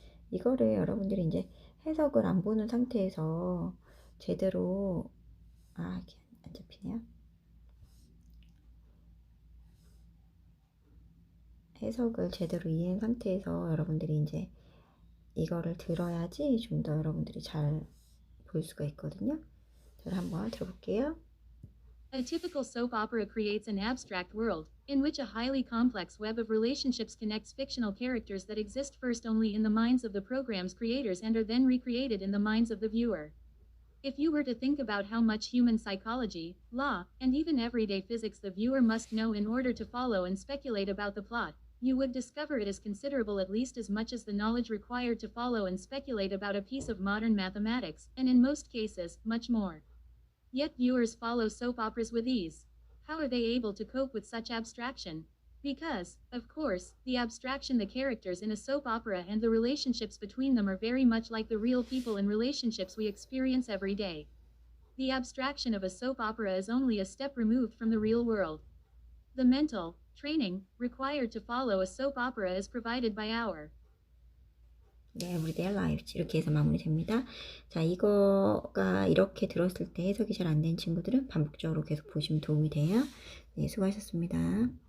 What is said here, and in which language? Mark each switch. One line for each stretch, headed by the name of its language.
Korean: 이거를 여러분들이 이제 해석을 안 보는 상태에서 제대로 이게 안 잡히네요. 해석을 제대로 이해한 상태에서 여러분들이 이제 이거를 들어야지 좀 더 여러분들이 잘 볼 수가 있거든요. 자, 한번 들어볼게요.
English: A typical soap opera creates an abstract world, in which a highly complex web of relationships connects fictional characters that exist first only in the minds of the program's creators and are then recreated in the minds of the viewer. If you were to think about how much human psychology, law, and even everyday physics the viewer must know in order to follow and speculate about the plot, you would discover it is considerable, at least as much as the knowledge required to follow and speculate about a piece of modern mathematics, and in most cases, much more. Yet viewers follow soap operas with ease. How are they able to cope with such abstraction? Because, of course, the abstraction, the characters in a soap opera and the relationships between them are very much like the real people and relationships we experience every day. The abstraction of a soap opera is only a step removed from the real world. The mental training required to follow a soap opera is provided by our 네, everyday lives.
Korean: 이렇게 해서 마무리됩니다. 자, 이거가 이렇게 들었을 때 해석이 잘 안 된 친구들은 반복적으로 계속 보시면 도움이 돼요. 네, 수고하셨습니다.